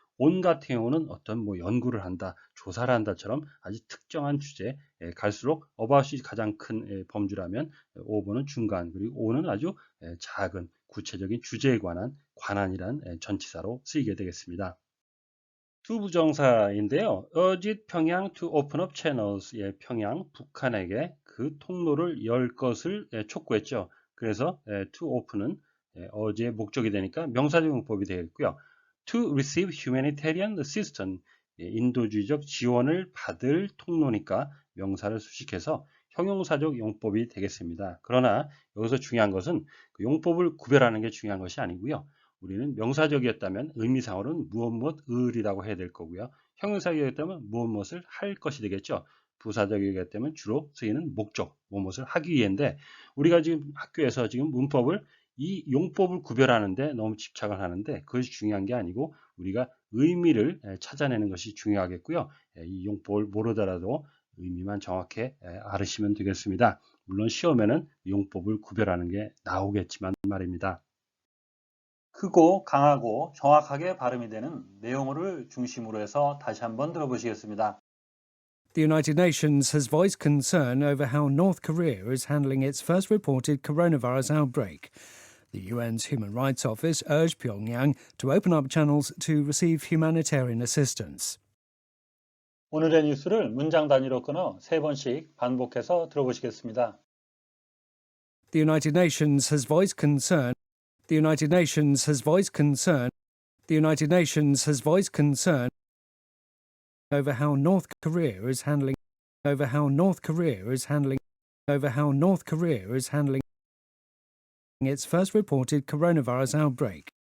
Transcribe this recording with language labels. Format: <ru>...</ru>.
<ko>on 같은 경우는 어떤 연구를 한다, 조사를 한다처럼 아주 특정한 주제, 갈수록 about이 가장 큰 범주라면 over는 중간, 그리고 on은 아주 작은 구체적인 주제에 관한 관한이란 전치사로 쓰이게 되겠습니다. 투부정사인데요.</ko> <en>urge 평양 to open up channels.</en> <ko>평양, 북한에게 그 통로를 열 것을 촉구했죠. 그래서 to open은 urge의 목적이 되니까 명사적 용법이 되겠고요.</ko> <en>to receive humanitarian assistance.</en> <ko>인도주의적 지원을 받을 통로니까 명사를 수식해서 형용사적 용법이 되겠습니다. 그러나 여기서 중요한 것은 그 용법을 구별하는 게 중요한 것이 아니고요. 우리는 명사적이었다면 의미상으로는 무엇을이라고 해야 될 거고요. 형용사적이었다면 무엇을 할 것이 되겠죠. 부사적이었다면 주로 쓰이는 목적, 무엇을 하기 위해인데 우리가 지금 학교에서 지금 문법을 이 용법을 구별하는데 너무 집착을 하는데 그것이 중요한 게 아니고 우리가 의미를 찾아내는 것이 중요하겠고요. 이 용법을 모르더라도 의미만 정확히 알으시면 되겠습니다. 물론 시험에는 용법을 구별하는 게 나오겠지만 말입니다. 크고 강하고 정확하게 발음이 되는 내용어를 중심으로 해서 다시 한번 들어보시겠습니다.</ko> <en>The United Nations has voiced concern over how North Korea is handling its first reported coronavirus outbreak. The UN's Human Rights Office urged Pyongyang to open up channels to receive humanitarian assistance.</en> <ko>오늘의 뉴스를 문장 단위로 끊어 3번씩 반복해서 들어보시겠습니다.</ko> <en>The United Nations has voiced concern. The United Nations has voiced concern. The United Nations has voiced concern over how North Korea is handling over how North Korea is handling over how North Korea is handling its first reported coronavirus outbreak.</en>